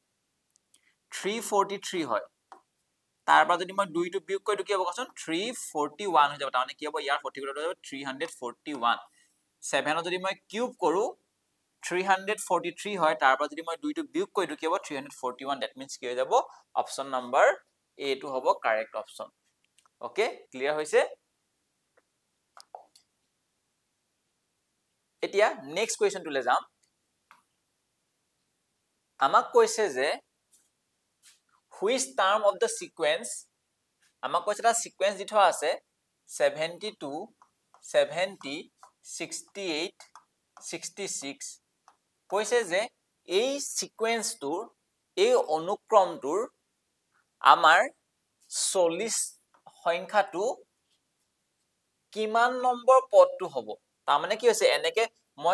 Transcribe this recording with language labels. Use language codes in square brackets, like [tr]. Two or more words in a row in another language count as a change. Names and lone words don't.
[as] 343 হয় তাৰ পৰা যদি মই 2 টো বিয়োগ কৰি কি হ'ব কোৱাচোন 341 হৈ যাব তাৰ মানে কি হ'ব ইয়াৰ 40 হৈ যাব 341 7ক যদি মই কিউব কৰো 343 হয় তাৰ পৰা যদি মই 2 টো বিয়োগ কৰি কি হ'ব 341 [en] that means [as] কি হৈ যাব [en] option number [as] এ টো হ'ব [en] correct option okay clear [as] হৈছে এতিয়া [en] next question [as] টোলে যাম আমাক কৈছে যে [en] which term of the sequence [as] আমাক কৈছে এটা সিকোয়েন্স দি থোৱা আছে 72 70 68 66 কৈছে যে এই সিকোয়েন্সটোৰ এই অনুক্ৰমটোৰ আমাৰ 40 সংখ্যাটো কিমান নম্বৰ পদটো হ'ব তাৰ মানে কি হৈছে এনেকে